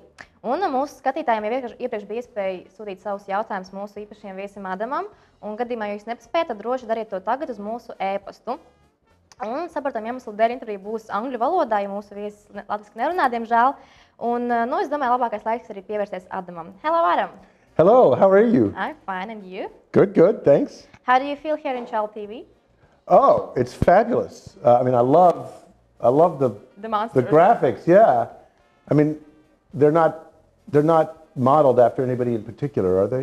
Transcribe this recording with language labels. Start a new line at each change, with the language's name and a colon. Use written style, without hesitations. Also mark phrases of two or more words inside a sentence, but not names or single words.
Latvian: Un mūsu skatītājiem jau iepriekš bija iespēja sūtīt savus jautājumus mūsu īpašajam viesim Adamam, un gadījumā, ja jūs nepaspējat, tad droši dariet to tagad uz mūsu e-pastu. Un saprotam, iemeslu dēļ intervija būs angļu valodā, jo mūsu viesis latviski nerunā, diemžēl. Un, es domāju, labākais laiks arī pievērsties Adamam.
English: Hello, Adam! Hello, how are you? I'm fine, and you? Good, good, thanks. How do you feel here in ChaulaTV? Oh, it's fabulous. I mean, I love the graphics. Yeah, I mean, they're not modeled after anybody in particular, are they?